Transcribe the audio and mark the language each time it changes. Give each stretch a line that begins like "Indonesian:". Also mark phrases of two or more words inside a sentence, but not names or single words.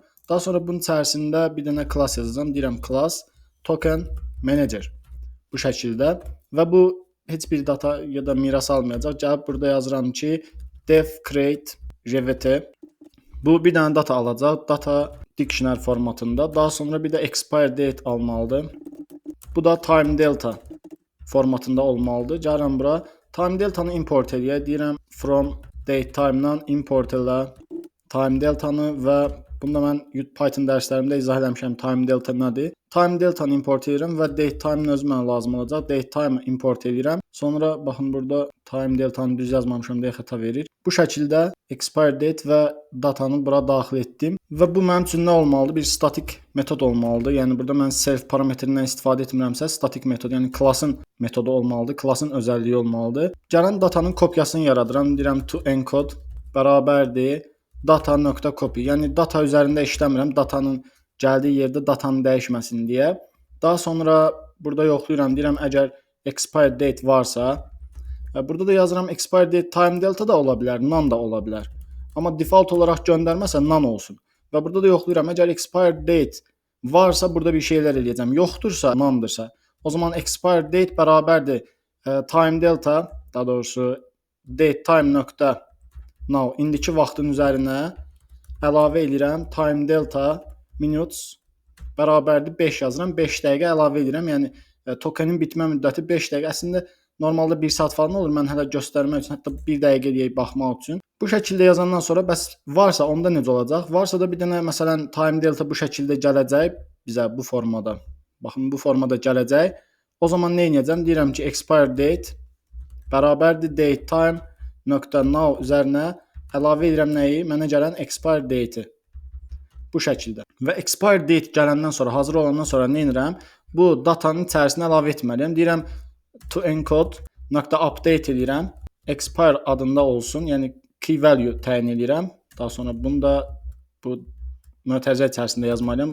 Azerbaijani: Daha sonra bunun içərisində bir dənə class yazacağam, deyirəm class Token Manager. Bu şəkildə və bu heç bir data ya da miras almayacaq. Gəlib burada yazıram ki,
English: def create JWT.
Azerbaijani: Bu bir dənə data alacaq,
English: data dictionary
Azerbaijani: formatında. Daha sonra bir də
English: expire date
Azerbaijani: almalıdır. Bu da
English: time delta
Azerbaijani: formatında olmalıdır. Gəlirəm bura.
English: Time deltanı
Azerbaijani: import edək. Deyirəm
English: from date time-dan import
Azerbaijani: elə
English: time deltanı
Azerbaijani: və bunda mən Python dərslərimdə izah eləmişəm
English: time delta
Azerbaijani: nədir.
English: Time deltanı
Azerbaijani: import edirəm və
English: date time-ın
Azerbaijani: özü mənə lazım olacaq.
English: Date time import
Azerbaijani: edirəm. Sonra baxın burada
English: time deltanı
Azerbaijani: düz yazmamışam deyə xəta verir. Bu şəkildə
English: expire date
Azerbaijani: və datanı bura daxil etdim və bu mənim üçün nə olmalıdır? Bir statik metod olmalıdır. Yəni burada mən self parametrindən istifadə etmirəmsə statik metod, yəni classın metodu olmalıdır. Classın özəlliyi olmalıdır. Gələn datanın kopyasını yaradıram. Deyirəm
English: to encode
Azerbaijani: bərabərdir data.copy. Yəni data üzərində işləmirəm. Datanın gəldiyi yerdə datanı dəyişməsin deyə. Daha sonra burada yoxlayıram. Deyirəm əgər
English: expire date
Azerbaijani: varsa, burada da yazıram
English: expire date time delta
Azerbaijani: da ola bilər, none da ola bilər. Amma default olaraq göndərməsə none olsun. Və burada da yoxlayıram. Əgər
English: expire date
Azerbaijani: varsa burada bir şeylər eləyəcəm. Yoxdursa, none-dırsa, o zaman
English: expire date
Azerbaijani: bərabərdir
English: time delta,
Azerbaijani: daha doğrusu
English: date time
Azerbaijani: nöqtə now indiki vaxtın üzərinə əlavə edirəm
English: time delta minutes
Azerbaijani: bərabərdir 5 yazıram. 5 dəqiqə əlavə edirəm. Yəni tokenin bitmə müddəti 5 dəqiqə. Əslində normalda 1 saat falan olur. Mən hələ göstərmək üçün, hətta 1 dəqiqə eləyək baxmaq üçün. Bu şəkildə yazandan sonra bəs varsa onda necə olacaq? Varsa da bir dənə məsələn
English: time delta
Azerbaijani: bu şəkildə gələcək bizə bu formada. Baxın bu formada gələcək. O zaman nə edəcəm? Deyirəm ki
English: expire date
Azerbaijani: bərabərdir
English: date time
Azerbaijani: nöqtə now üzərinə əlavə edirəm nəyi? Mənə gələn
English: expire date-i.
Azerbaijani: Bu şəkildə. Və
English: expire date
Azerbaijani: gələndən sonra, hazır olandan sonra nə edirəm? Bu datanın içərisinə əlavə etməliyəm. Deyirəm
English: to encode
Azerbaijani: nöqtə update edirəm. Expire adında olsun. Yəni
English: key value
Azerbaijani: təyin edirəm. Daha sonra bunu da bu mötərizə içərisində yazmalıyam.